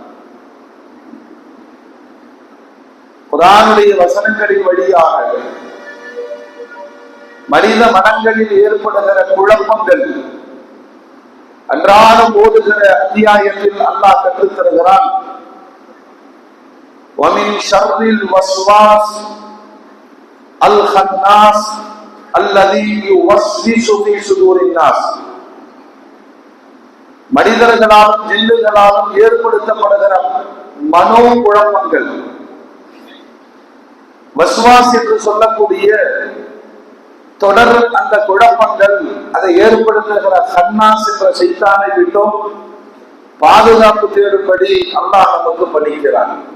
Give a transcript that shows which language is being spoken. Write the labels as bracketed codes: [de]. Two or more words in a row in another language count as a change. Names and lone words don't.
[ta] குர்ஆனுடைய வசனங்களின் வழியாக மனித மனங்களில் ஏற்படுகிற குழப்பங்கள் அன்றாடம் ஓதுகிற அத்தியாயத்தில் அல்லாஹ் கற்றுத் தருகிறான். [ar] وَمِنْ شَرِّ الْوَسْوَاسِ الْخَنَّاسِ الذي يوسوس في صدور الناس, [ta] மனிதர்களாலும் ஜின்னுகளாலும் ஏற்படுத்தப்படுகிற மனோ குழப்பங்கள், வஸ்வாஸ் என்று சொல்லக்கூடிய தொடர் அந்த குழப்பங்கள், அதை ஏற்படுத்துகிற ஹன்னாஸ் என்ற சைத்தானை விட்டும் பாதுகாப்பு தேடும்படி அல்லாஹ் நமக்கு பணிக்கிறான்.